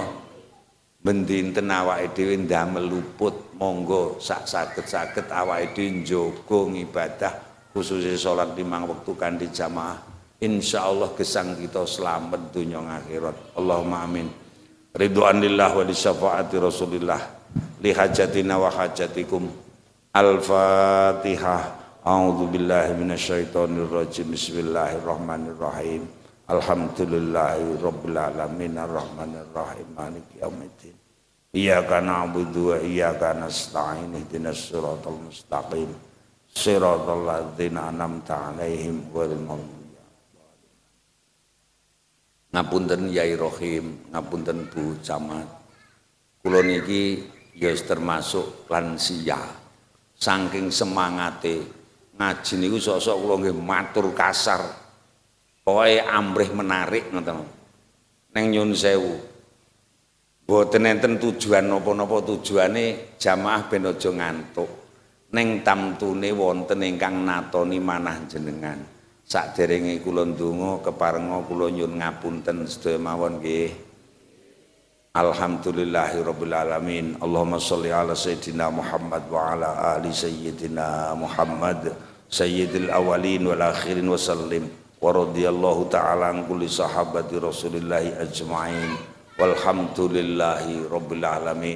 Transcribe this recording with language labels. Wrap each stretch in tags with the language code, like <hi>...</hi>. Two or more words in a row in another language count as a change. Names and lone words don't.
<jv>Bendinten awake dhewe ndamel luput monggo sak saged-saged awake dhewe njaga ngibadah khususnya salat 5 wektu kanthi jamaah. Insyaallah gesang kita selamat dunya akhirat.</jv> <ar>اللهم آمين. رضوان الله ولشفاعة رسول الله لحاجتنا وحاجتكم. Al-Fatihah. أعوذ بالله من الشيطان الرجيم. بسم الله الرحمن الرحيم. الحمد لله رب العالمين الرحمن الرحيم مالك يوم الدين. إياك نعبد وإياك نستعين اهدنا الصراط المستقيم. صراط الذين أنعمت عليهم غير المغضوب.</ar> <jv>Ngapunten Yai Rohim, ngapunten Bu Camat. Kula niki ya termasuk lansia. Saking semangate ngaji niku sok-sok kula nggih matur kasar. Pokoke amrih menarik ngoten. Neng nyun sewu. Mboten enten tujuan napa-napa, tujuane jamaah ben aja ngantuk. Ning tamtune wonten ingkang natoni manah jenengan. Saderenge kula ndonga keparenga kula nyuwun ngapunten sedaya mawon nggih.</jv> <ar>الحمد لله رب العالمين. اللهم صل على سيدنا محمد وعلى آل سيدنا محمد سيد الأولين والآخرين وسلم. ورضي الله تعالى عن كل صحابة رسول الله أجمعين والحمد لله رب العالمين.</ar>